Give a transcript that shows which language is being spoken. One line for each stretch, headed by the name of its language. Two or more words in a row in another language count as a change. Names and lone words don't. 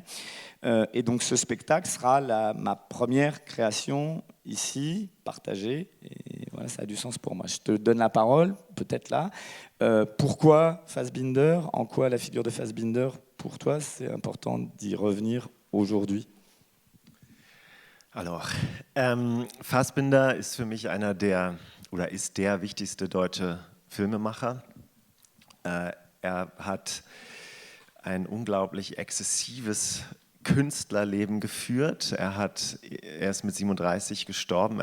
French: Et donc ce spectacle sera ma première création ici, partagée. Et voilà, ça a du sens pour moi. Je te donne la parole, peut-être là. Pourquoi Fassbinder ? En quoi la figure de Fassbinder, pour toi, c'est important d'y revenir aujourd'hui ? Alors,
German: Fassbinder ist für mich ist der wichtigste deutsche Filmemacher. Er hat ein unglaublich exzessives Künstlerleben geführt. Er ist mit 37 gestorben.